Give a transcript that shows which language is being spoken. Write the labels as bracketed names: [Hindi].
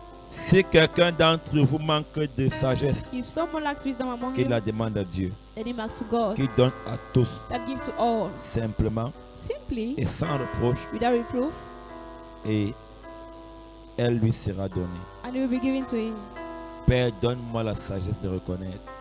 [French] Si quelqu'un d'entre vous manque de sagesse, [English] If someone lacks wisdom among [French] qu'il [English] you, [French] la demande à Dieu, [English] let him ask to God [French] qu'il donne à tous, [English] that gives to all [French] simplement [English] simply [French] et sans reproche, [English] without reproof, [French] et elle lui sera donnée. [English] and it will be given to him. [French] Père, donne-moi la sagesse de reconnaître